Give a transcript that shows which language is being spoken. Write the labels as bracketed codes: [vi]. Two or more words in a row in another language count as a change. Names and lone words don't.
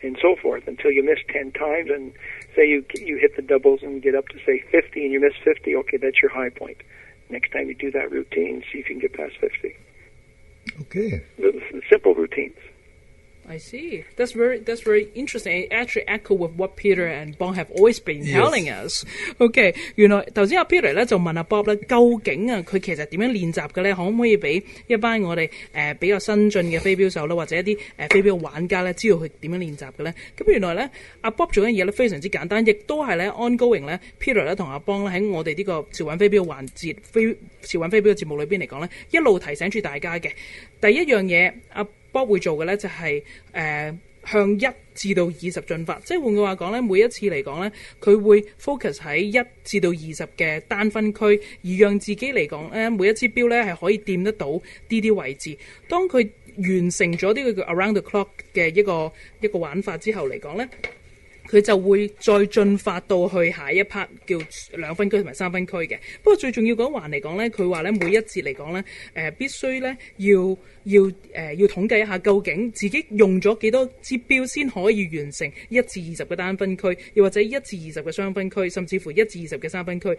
[en] and so forth until you miss 10 times. And say you hit the doubles and get up to, say, 50, and you miss 50, okay, that's your high point. Next time you do that routine, see if you can get past 50. Okay. The simple routines. I see. That's very interesting. It actually echo with what Peter and Bong have always been telling us. [yue] Okay， 原來頭先阿 Peter 咧就問阿 Bob 咧，究竟啊佢其實點樣練習嘅咧？可唔可以俾一班我哋比較新進嘅飛鏢手啦，或者一啲飛鏢玩家咧，知道佢點樣練習嘅咧？咁原來咧，阿 Bob 做緊嘢咧非常之簡單，亦都係咧 ongoing 咧 Peter 咧同阿 Bong 咧喺我哋呢個潮玩飛鏢環節潮玩飛鏢嘅節目裏邊嚟講咧，一路提醒住大家嘅第一樣嘢，阿Bob 會做嘅咧就係向1至到20進發，即係換句話講咧，每一次嚟講咧，佢會 focus 喺1至到20嘅單分區，而讓自己嚟講咧，每一支標咧係可以掂得到啲位置。當佢完成咗呢個叫 [en] around the clock [yue] 嘅一個玩法之後嚟講咧，佢就會再進發到去下一 part 叫2分區同埋3分區嘅。不過最重要嗰環嚟講咧，佢話咧每一節嚟講咧，必須咧要統計一下究竟自己用咗幾多支標先可以完成1至20嘅單分區，又或者1至20嘅雙分區，甚至乎1至20嘅三分區。